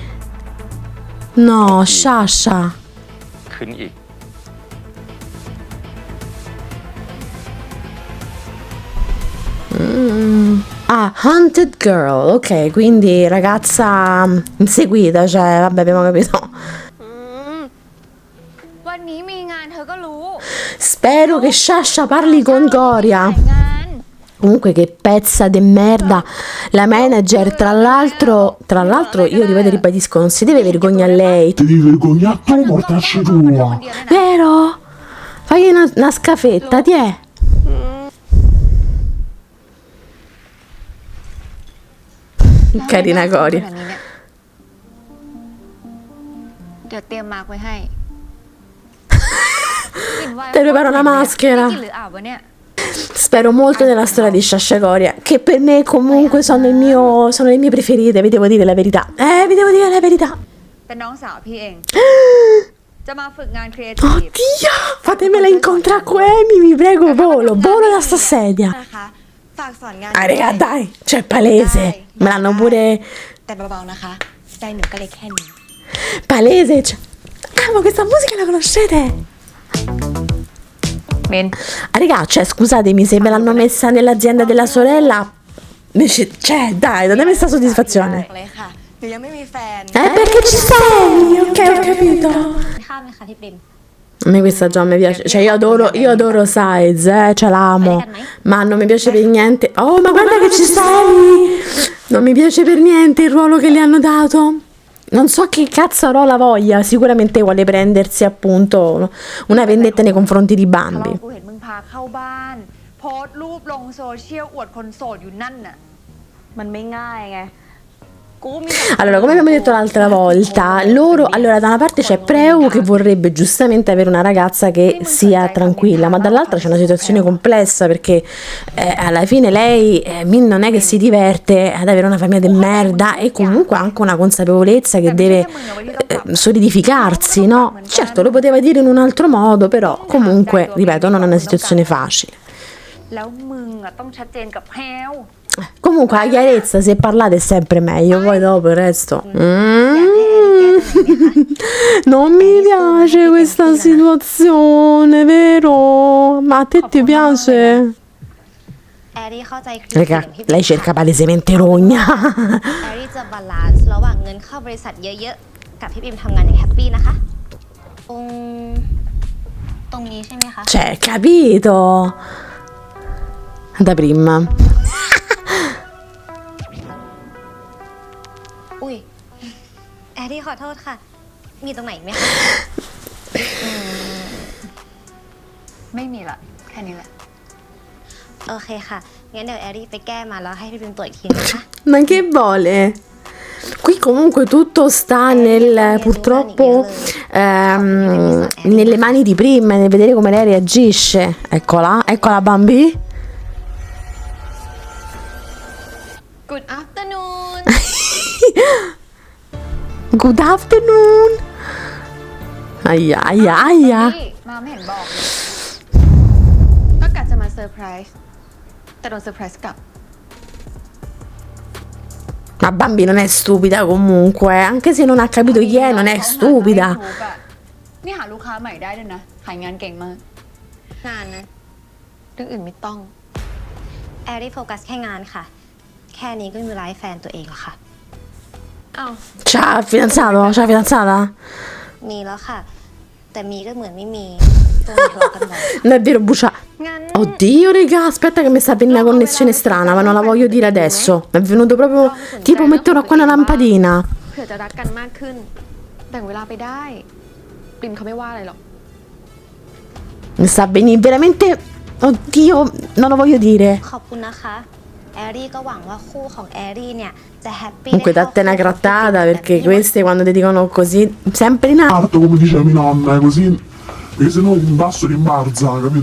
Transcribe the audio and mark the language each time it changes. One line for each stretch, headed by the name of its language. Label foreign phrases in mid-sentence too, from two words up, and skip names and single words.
Italian: No, Sciascia.
Thai: ขึ้นอีก
Italian: Ah, Hunted Girl, ok, quindi ragazza inseguita, cioè, vabbè, abbiamo capito.
Thai: วันนี้มีงานเธอก็รู้
Italian: Spero che Sciascia parli con Gloria.
Thai: งาน
Italian: Comunque che pezza de merda. La manager, tra l'altro io ripeto e ribadisco, non si deve vergognare a lei. Ti devi vergognare tu, mortacci tua. Vero? Fagli una scafetta, ti è? Carina Gloria.
Thai: เดี๋ยวเตรียมมาร์กไว้ให้
Italian: Te preparo una maschera.
Thai: ไม่กินหรืออาบวะเนี่ย
Italian: Spero molto nella storia di Sciascia Gloria, che per me comunque sono le mie preferite, vi devo dire la verità. Vi devo dire la verità.
Thai: เป็นน้องสาวพี่เอง จะมาฝึกงานครีเอทีฟ
Italian: Oddio, fatemela incontrare qua, vi prego, volo da sta sedia.
Thai: นะคะฝากสอนงาน
Italian: Ah, raga, dai, cioè palese. Me l'hanno pure
Thai: แต่เบาๆนะคะ ใจหนูก็เลยแค่นี้
Italian: palese. Cioè. Ah, ma questa musica la conoscete?
Thai: เมน
Italian: Ah, raga, cioè, scusatemi se me l'hanno messa nell'azienda della sorella. Invece, cioè, dai, datemi questa soddisfazione.
Thai: เลยค่ะหนูยังไม่มีแฟน
Italian: Perché ci sei? Ok, ho capito.
Thai: ข้ามไหมคะพี่ปริม
Italian: A me questa già mi piace, cioè io adoro Sides, ce l'amo, ma non mi piace per niente. Oh, ma guarda che ci sei! Non mi piace per niente il ruolo che le hanno dato. Non so che cazzarola voglia, sicuramente vuole prendersi appunto una vendetta nei confronti di
Thai: ทะเลาะ
Italian: Bambi.
Thai: กูเห็นมึงพาเข้าบ้าน โพสต์รูปลงโซเชียลอวดคนโสดอยู่นั่นน่ะ มันไม่ง่ายไง กูมี
Italian: Allora, come abbiamo detto l'altra volta, allora da una parte c'è Preu che vorrebbe giustamente avere una ragazza che sia tranquilla, ma dall'altra c'è una situazione complessa perché alla fine lei Min non è che si diverte ad avere una famiglia di merda e comunque ha anche una consapevolezza che deve solidificarsi, no? Certo, lo poteva dire in un altro modo, però comunque, ripeto, non è una situazione facile.
Thai: แล้วมึงอ่ะต้องชัดเจนกับแพลว
Italian: Comunque la chiarezza, se parlate è sempre meglio, poi dopo il resto. Non mi piace questa situazione, vero? Ma a te ti piace?
Thai: แอรี่เข้าใจคลิป
Italian: Raga, lei cerca palesemente rogna.
Thai: แอรี่จะบาลานซ์ระหว่างเงินเข้าบริษัทเยอะๆ กับพี่ปิมทำงานอย่างแฮปปี้นะคะตรงนี้ใช่ไหมคะ
Italian: Cioè, capito? Da prima.
Thai: อุ้ยแอรี่ขอโทษค่ะ มีตรงไหนอีกไหมคะ ไม่มีละแค่นี้แหละ โอเคค่ะ งั้นเดี๋ยวแอรี่ไปแก้มาแล้วให้พี่ปิมตรวจอีกทีนะคะ
Italian: Ma che vuole? Qui comunque tutto sta purtroppo nelle mani di prima, nel vedere come lei reagisce. Eccola Bambi.
English: Good afternoon Good afternoon.
Italian: Aia.
Thai: มาไม่เห็นบอกเลยก็กะจะมาเซอร์ไพรส์แต่โดนเซอร์ไพรส์กลับ
Italian: Ma Bambi non è stupida comunque, anche se non ha capito chi è, non è stupida.
Thai: นี่หาลูกค้าใหม่ได้ด้วยนะขายงานเก่งมาก งานนะเรื่องอื่นไม่ต้อง แอรี่โฟกัสแค่งานค่ะ แค่นี้ก็มีเวลาให้แฟนตัวเองแล้วค่ะ อ้าว
Italian: C'ha fidanzato? C'ha fidanzata?
Thai: มีแล้วค่ะ แต่มีก็เหมือนไม่มีตัวทะเลาะกันบ่อย
Italian: Non è vero, Bucia.
Thai: งั้น
Italian: Oddio, raga, aspetta che mi sta venendo una connessione strana, ma non la voglio dire adesso. Mi è venuto proprio tipo metterò qua una lampadina.
Thai: เผื่อจะรักกันมากขึ้นแบ่งเวลาไปได้ปริมเขาไม่ว่าอะไรหรอก
Italian: Mi sta venendo veramente. Oddio, non lo voglio dire.
Thai: ขอบคุณนะคะ แอรี่ก็หวังว่าคู่ของแอรี่เนี่ยจะแฮปปี้
Italian: Comunque date una grattata perché queste quando ti dicono così, sempre in alto. Parto come diceva mia nonna, così, perché se no in basso rimbalza, capito?